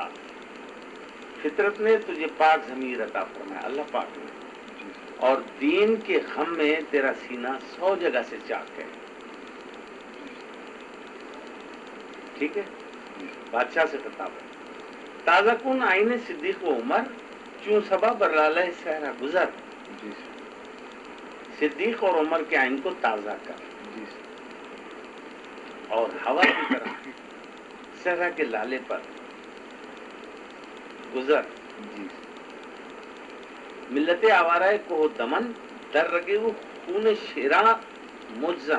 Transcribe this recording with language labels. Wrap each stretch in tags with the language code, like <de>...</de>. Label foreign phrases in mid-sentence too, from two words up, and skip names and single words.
<ur>فطرت نے تجھے پاک ضمیر عطا فرمایا، اللہ پاک نے، اور دین کے غم میں تیرا سینہ 100 جگہ سے چاک ہے. ٹھیک ہے. بادشاہ سے خطاب ہے.</ur> <fa>تازہ کن آئین صدیق و عمر، چون سبا برالہ صحرا گزر.</fa> <ur>صدیق اور عمر کے آئین کو تازہ کر، اور ہوا کی طرح صحرا کے لالے پر گزر.</ur> <fa>ملت آوارہ کوہ دمن، در رگے وہ خون شیراں مجزم.</fa>